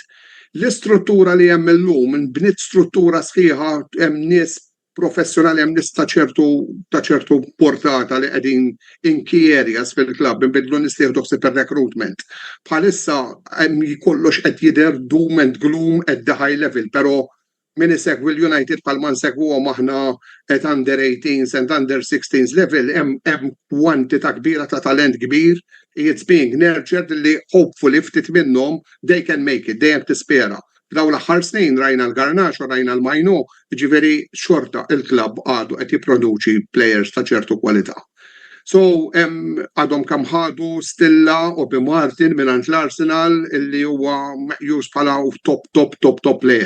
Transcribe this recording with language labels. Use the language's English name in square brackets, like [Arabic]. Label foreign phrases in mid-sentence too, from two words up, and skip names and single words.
[Maltese] L-istruttura li hemm illum inbniet struttura sħiħa hemm nies professjonali hemm nies ta' ċertu portata li qegħdin [English] in key areas [Maltese] fil-klabb inbidlu nies li jieħdu ħsieb ir-recruitment. Bħalissa hemm kollox qed jidher [English] doom and gloom at the high level, [Maltese] però min isegwi l-United bħalma nsegwuhom aħna [English] at under 18s and under 16s level [Maltese] hemm kwantità kbira ta' talent kbir. [English] It's being nurtured li hopefully [Maltese] ftit minnhom [English] they can make it, [Maltese] dejjem tispera. F'dawn l-aħħar snin rajna l-Garnax u rajna l-Majno, ġifieri xorta il-klabb għadu qed jipproduċi plejers ta' ċertu kwalità. So, għadhom kam ħadu Stilla u Bi Martin minn l-Arsenal illi huwa meqjus bħala [English] top player.